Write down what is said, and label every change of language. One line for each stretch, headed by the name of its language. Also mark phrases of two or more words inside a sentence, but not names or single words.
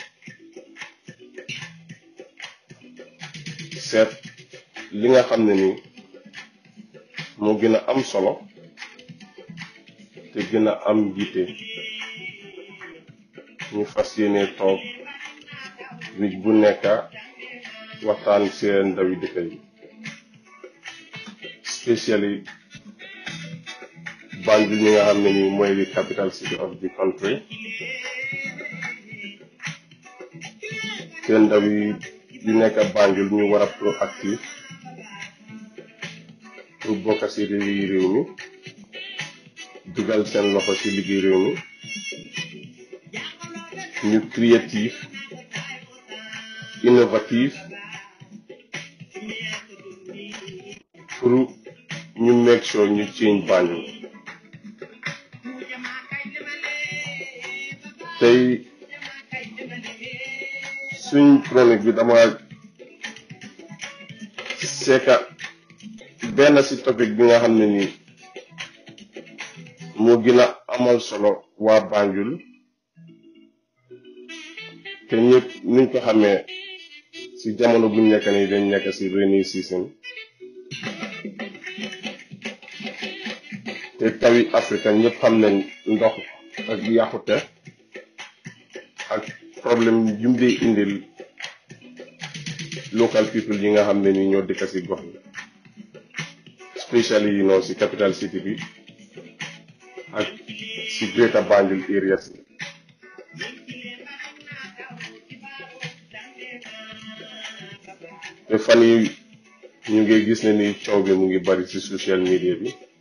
Wolof: seet li nga xam ne ni moo gën a am solo te gën a am jiite ñu fas yéene toog week bu nekk waxtaan seen ndawi dëkk yi especially Banjul ñi nga xam ne ni mooy
English: the capital city of the country
Wolof: seen ndaw yi yu nekk Banjul ñu war a proactive pour bokk ci réew mi dugal seen loxo ci liggéey réew mi ñu
French: créatif innovatif
Wolof: pour ñu
English: make sure
Wolof: ñu change Banjul tey suñ chronique bi dama seeka benn ci topic bi nga xam ne nii moo gën a amal solo waa Banjul te ñëpp nuñ ko xamee ci jamono buñ nekk nii dañ nekk ci
English: rainy season
Wolof: te tawi Afrique ñëpp xam nañ ndox ak yàqute ak problème yu mu dee indil
English: local people
Wolof: yi nga xam ne ni ñoo dëkk ci gox yi especially ci
English: capital city
Wolof: bi ak ci Greater Banjul area si te fan yi ñu ngi gis ne ni coow bi mu ngi bari ci
English: social media
Wolof: bi